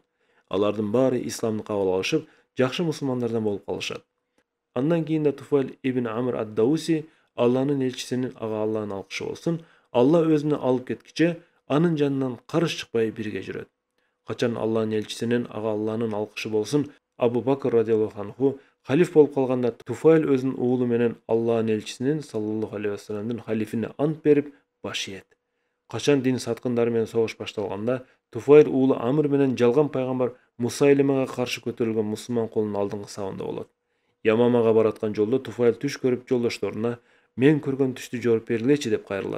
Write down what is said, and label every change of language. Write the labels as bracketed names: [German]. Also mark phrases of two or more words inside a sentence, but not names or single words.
[Kyrgyz] Алардын баары исламды кабыл алышып, жакшы мусулмандардан болуп калышат. Андан кийин да Туфайл ибн Амр ад-Дауси Алланын элчисинин ага Алланын алкышы болсун, Алла өзүнө алып кеткиче анын жанынан карыш чыкпай бирге жүрөт. Качан Алланын элчисинин ага Алланын алкышы болсун, Абу Бакр [Arabic] رضي الله عنه [Kyrgyz] халиф болуп калганда Туфайл өзүнүн уулу менен Алланын элчисинин [Arabic] صلى الله عليه وسلم [Kyrgyz] халифине ант берип баш ийет. Качан дин саткындары менен согуш башталганда, Туфайл уулу Амр менен жалган пайгамбар Мусайлимага каршы көтөрүлгөн мусулман колунун алдыңкы сабында болот. Ямамага бараткан жолдо Туфайл түш көрүп жолдошторуна "Мен көргөн түштү жооп бергилечи" деп кайрылат.